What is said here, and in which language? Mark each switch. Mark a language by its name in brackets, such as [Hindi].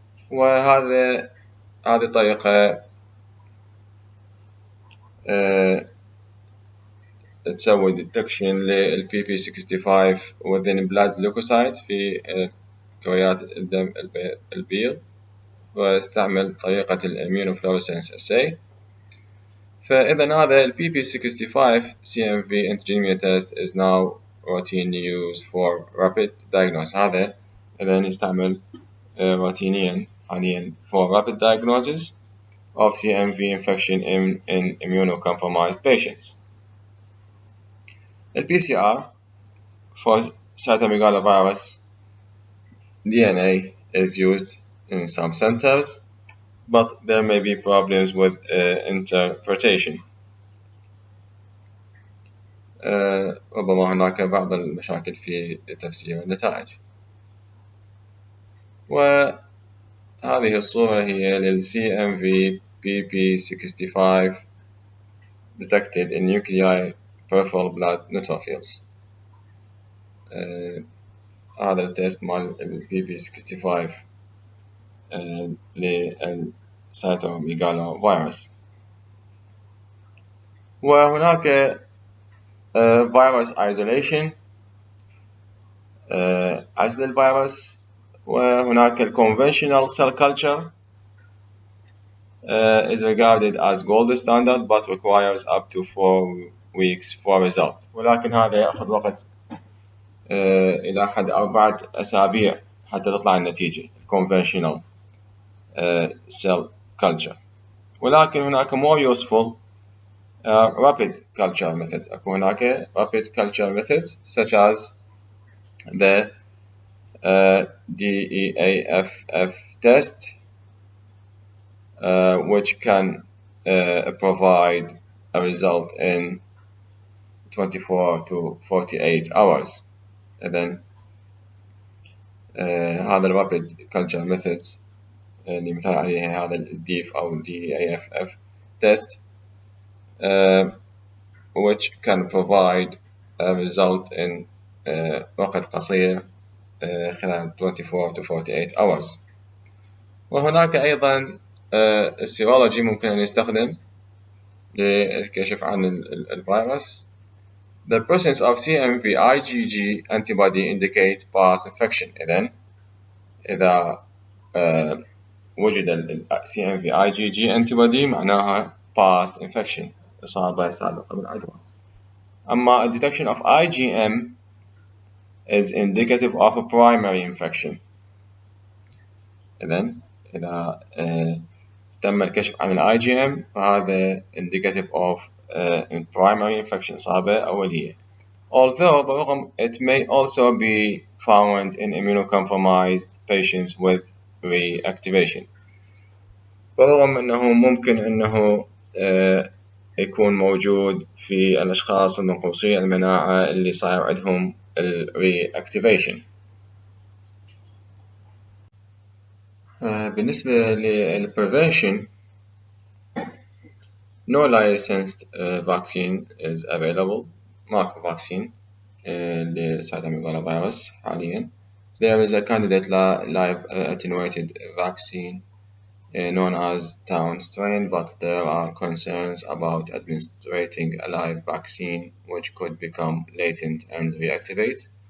[Arabic] وهذه طريقة تسوي detection لل PP65 [English] within blood leukocytes [Arabic] في كريات الدم البيض واستعمل طريقة [English] immunofluorescence assay. [Arabic] فإذا هذا ال [English] PP65 CMV antigenemia test is now routinely used for rapid diagnosis. [Arabic] هذا إذا يستعمل روتينيا حاليا [English] for rapid diagnosis of CMV infection in immunocompromised patients. The PCR for cytomegalovirus DNA is used in some centers, but there may be problems with interpretation. [Arabic] ربما هناك بعض المشاكل في تفسير النتائج. وهذه الصورة هي لل [English] CMV PP65 detected in nuclei peripheral blood neutrophils. [Arabic] هذا التست مال PP65 للسيتوميغالوفيروس. وهناك [English] virus isolation [Arabic] عزل الفيروس. وهناك [English] conventional cell culture is regarded as gold standard but requires up to 4 weeks for result. [Arabic] ولكن هذا يأخذ وقت إلى حد 4 أسابيع حتى تطلع النتيجة [English] conventional cell culture. [Arabic] ولكن هناك [English] more useful rapid culture methods. [Arabic] أكو هناك [English] rapid culture methods such as the DEAFF test which can provide a result in 24 to 48 hours. And then هذا الرابid culture methods [Arabic] اللي مثال عليها هذا الديف أو [English] DAFF test which can provide a result in [Arabic] وقت قصير خلال [English] 24 to 48 hours. [Arabic] وهناك أيضا السيرولوجي ممكن أن يستخدم للكشف عن الفيروس. [English] The presence of CMV IgG antibody indicate past infection. [Arabic] إذا وجد ال CMV IgG antibody معناها [English] past infection [Arabic] إصابة سابقة بالعدوى. أما [English] detection of IgM is indicative of a primary infection. [Arabic] إذا تم الكشف عن ال IgM فهذا [English] indicative of primary infection [Arabic] إصابة أولية. [English] Although [Arabic] برغم [English] it may also be found in immunocompromised patients with reactivation. [Arabic] برغم أنه ممكن أنه يكون موجود في الأشخاص النقوصي المناعة اللي صار عندهم ال reactivation. بالنسبة لل [English] prevention, no licensed vaccine is available. [Arabic] ماكو vaccine لسيتوميغالوفيروس حاليا. [English] There is a candidate live attenuated vaccine known as town strain, but there are concerns about administering a live vaccine which could become latent and reactivate.